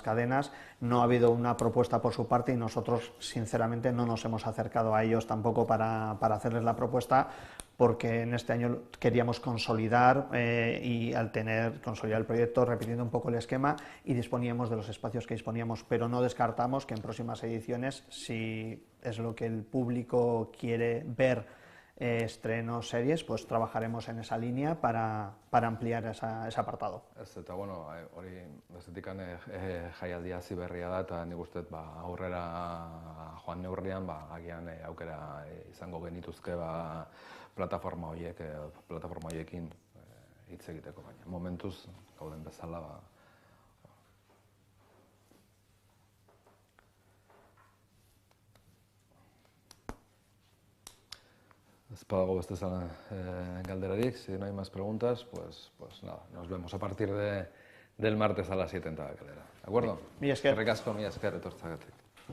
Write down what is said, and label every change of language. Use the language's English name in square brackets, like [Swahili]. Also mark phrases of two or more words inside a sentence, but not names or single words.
[Spanish] cadenas, no ha habido una propuesta por su parte y nosotros sinceramente no nos hemos acercado a ellos tampoco para hacerles la propuesta, porque en este año queríamos consolidar y al consolidar el proyecto, repitiendo un poco el esquema, y disponíamos de los espacios que disponíamos, pero no descartamos que en próximas ediciones, si es lo que el público quiere ver, estrenos, series, pues trabajaremos en esa línea para ampliar ese apartado. [Basque] Ez, eta bueno, hori bestetik jaialdia hasi berria da, eta nik uste aurrera joan neurrian, agian aukera izango genituzke plataforma horiekin hitz egiteko, baina momentuz gauden bezala ez badago beste galderarik, [Spanish] si no hay más preguntas, pues nada, nos vemos a partir del martes a las 7 en Tabakalera. ¿De acuerdo? [Basque] Mila esker. Eskerrik asko, mila esker etortzeagatik.